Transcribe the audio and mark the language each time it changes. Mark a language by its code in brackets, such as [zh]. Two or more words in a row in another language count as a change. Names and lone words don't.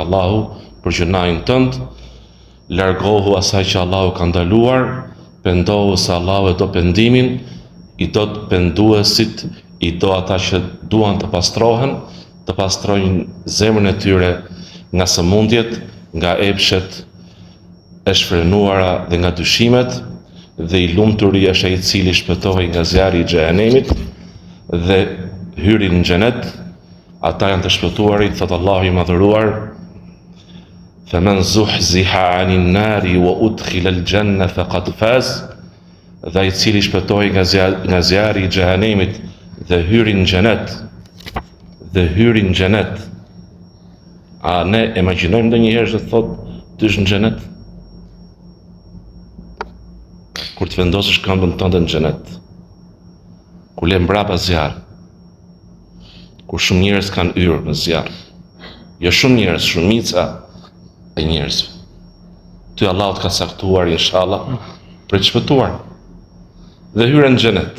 [sq] Allahu për gjunahin tënd, largohu asaj që Allahu ka ndaluar, pendohu se Allahu e do pendimin, I do të penduesit, I do ata që duan të pastrohen, të pastrojnë zemrën e tyre nga sëmundjet, nga epshet e shfrenuara dhe nga dyshimet, dhe I lumturi është ai I cili shpëtohej nga zjarri I xhehenemit dhe hyri në xhenet. Ata janë të shpëtuarit, thot Allahu I madhëruar: [ar] "فمن زحزح عن النار وأدخل الجنة فقد فاز", [sq] dhe ai I cili shpëtohej nga zjarri I xhehenemit dhe hyri në xhenet. Dhe hyri në xhenet. A ne imagjinojmë ndonjëherë se thot ty është në xhenet? Kur të vendosësh këmbën tënde në xhenet, kur le mbrapa zjarr, kur shumë njerëz kanë hyrë në zjarr, jo shumë njerëz, shumica e njerëzve, ty Allahu të ka caktuar inshallah për të shpëtuar dhe hyre në xhenet.